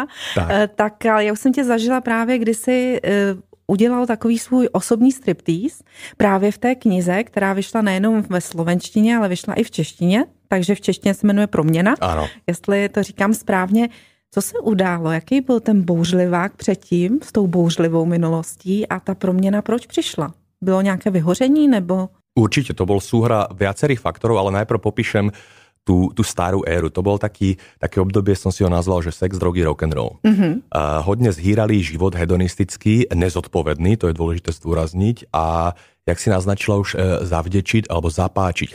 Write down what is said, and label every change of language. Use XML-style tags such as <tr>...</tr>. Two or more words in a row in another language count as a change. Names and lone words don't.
<cs>Tak ale já už jsem tě zažila právě, kdy jsi udělal takový svůj osobní striptease právě v té knize, která vyšla nejenom ve slovenštině, ale vyšla i v češtině, takže v češtině se jmenuje Proměna. Ano. Jestli to říkám správně. Co se událo? Jaký byl ten bouřlivák předtím s tou bouřlivou minulostí a ta proměna proč přišla? Bylo nějaké vyhoření nebo?</cs> <sk>Určite, to bol súhra viacerých faktorov, ale najprv popíšem tú starú éru. To bol také obdobie, som si ho nazval, že sex, drogy, rock'n'roll. Mm-hmm. Hodne zhýralý život, hedonistický, nezodpovedný, to je dôležité zdôrazniť a jak si naznačila už zavdečiť alebo zapáčiť.</sk>